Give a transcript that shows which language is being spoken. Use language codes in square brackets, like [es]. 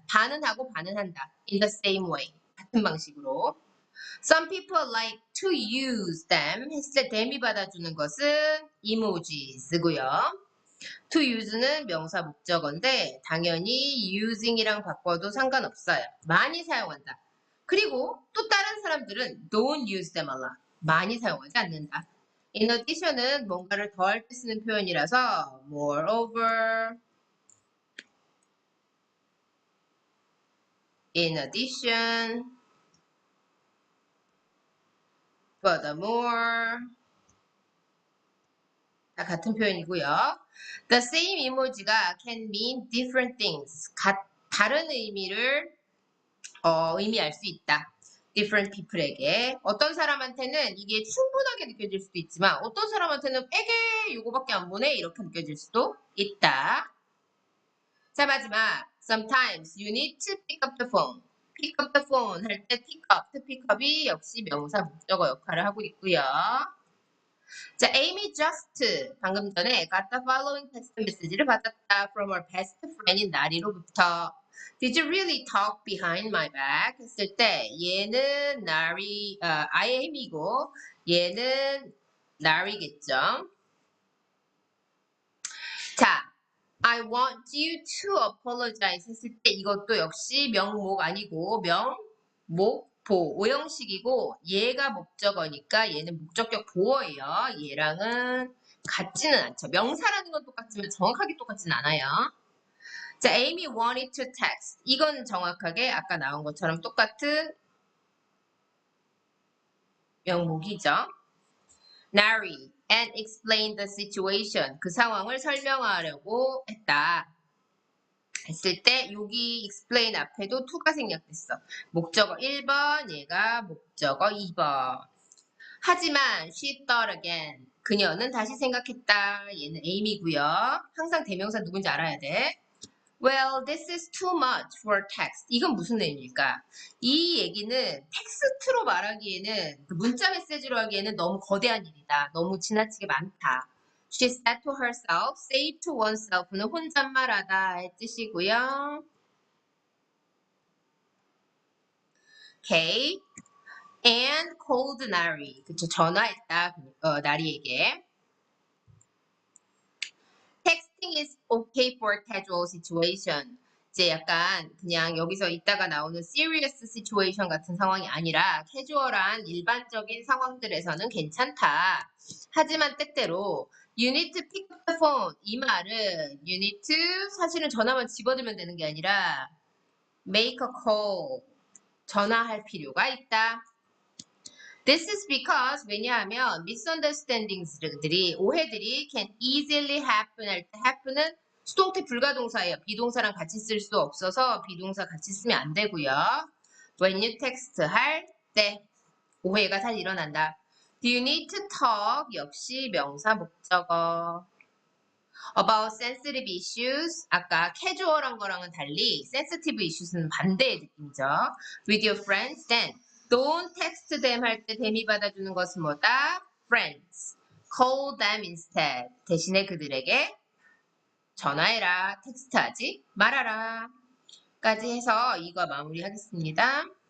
[ko] 반은 하고 반은 한다. [en] In the same way. [ko] 같은 방식으로. [en] Some people like to use them [ko] 했을 때 them이 받아주는 것은 emojis고요. to use는 명사 목적어인데 당연히 using이랑 바꿔도 상관없어요. 많이 사용한다. 그리고 또 다른 사람들은 [en] don't use them a lot. [ko] 많이 사용하지 않는다. In addition은 뭔가를 더할 때 쓰는 표현이라서 moreover, in addition, furthermore 다 같은 표현이고요. [en] The same 이모지가 can mean different things. [ko] 다른 의미를 의미할 수 있다. [en] different people [ko] 에게. 어떤 사람한테는 이게 충분하게 느껴질 수도 있지만 어떤 사람한테는 에게 이거밖에 안 보네 이렇게 느껴질 수도 있다. 자, 마지막. [en] Sometimes you need to pick up the phone. pick up the phone [ko] 할 때 pick up, to pick up이 역시 명사 목적어 역할을 하고 있고요. [en] 자, Amy just [ko] 방금 전에 [en] got the following text message를 받았다 from her best friend인 [ko] 나리로부터. [en] Did you really talk behind my back? [ko] 했을 때 얘는 I am이고 얘는 나리겠죠. 자, [en] I want you to apologize [ko] 했을 때 이것도 역시 명목 아니고 명목보 오형식이고 얘가 목적어니까 얘는 목적격 보어예요. 얘랑은 같지는 않죠. 명사라는 건 똑같지만 정확하게 똑같지는 않아요. [en] 자, Amy wanted to text. [ko] 이건 정확하게 아까 나온 것처럼 똑같은 명목이죠. [en] Narrate and explain the situation. [ko] 그 상황을 설명하려고 했다. 했을 때 여기 explain 앞에도 to가 생략됐어. 목적어 1번, 얘가 목적어 2번. 하지만 [en] she thought again. [ko] 그녀는 다시 생각했다. 얘는 Amy고요. 항상 대명사 누군지 알아야 돼. [en] Well, this is too much for text. [ko] 이건 무슨 의미일까? 이 얘기는 텍스트로 말하기에는 그 문자 메시지로 하기에는 너무 거대한 일이다. 너무 지나치게 많다. [en] She said to herself, say to oneself는 [ko] 혼잣말하다의 뜻이고요. [en] Okay. And called Nari. [ko] 그쵸, 전화했다. 나리에게. [en] Texting is okay for casual situation. [ko] 이제 약간 그냥 여기서 있다가 나오는 [en] serious situation [ko] 같은 상황이 아니라 캐주얼한 일반적인 상황들에서는 괜찮다. 하지만 때때로 [en] you need to pick up the phone. [ko] 이 말은 [en] you need to [ko] 사실은 전화만 집어들면 되는 게 아니라 [en] make a call. [ko] 전화할 필요가 있다. [en] This is because [ko] 왜냐하면 misunderstandings들이 오해들이 [en] can easily happen [ko] 할 때 happen은 수동태 불가동사예요. 비동사랑 같이 쓸 수 없어서 비동사 같이 쓰면 안 되고요. [en] When you text [ko] 할 때 오해가 잘 일어난다. [en] Do you need to talk? [ko] 역시 명사 목적어. [en] About sensitive issues. [ko] 아까 캐주얼한 거랑은 달리 sensitive issues는 반대의 느낌이죠. [en] With your friends, then. Don't text them [ko] 할 때 them이 받아주는 것은 뭐다? [en] Friends. Call them instead. [ko] 대신에 그들에게 전화해라. 텍스트하지 말아라. 까지 해서 이거 마무리하겠습니다.